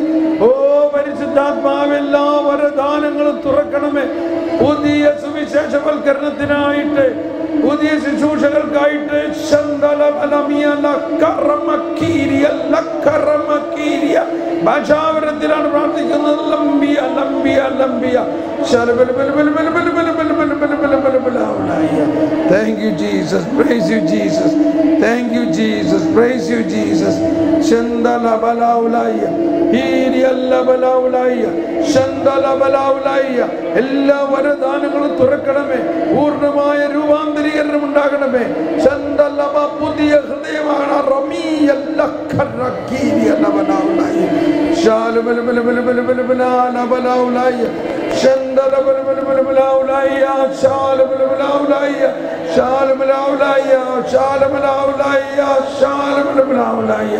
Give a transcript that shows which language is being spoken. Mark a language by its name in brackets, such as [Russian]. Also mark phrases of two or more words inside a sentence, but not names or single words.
[Malayalam] ഓ പരിശുദ്ധാത്മാവേ, എല്ലാ വരദാനങ്ങളും തുറക്കണമേ. പുതിയ സുവിശേഷവൽക്കരണത്തിനായിട്ട്, പുതിയ ശുശ്രൂഷകൾക്കായിട്ട് ഭാഷാവരത്തിലാണ് പ്രാർത്ഥിക്കുന്നത്. ലംബിയ ലംബിയ ലംബിയ. [English] Thank you Jesus, praise you Jesus, thank you Jesus, praise you Jesus. Shandala balaulaya, hiriyalla balaulaya, shandala balaulaya. [Malayalam] എല്ലാ വരദാനങ്ങളും തുറക്കണമേ. പൂർണ്ണമായ രൂപാന്തരീകരണം ഉണ്ടാകണമേ. ശന്തലമ, പുതിയ ഹൃദയമാണ്. റമിയല്ല ഖറഖീരിയല്ല ബലാulaya, ശാലബലബലബലബലബലബല ബലാulaya, ശന്തലബലബലബലബലാulaya, ശാലബലബലാulaya, ശാലബലാulaya, ശാലബലാulaya, ശാലബലബലാulaya.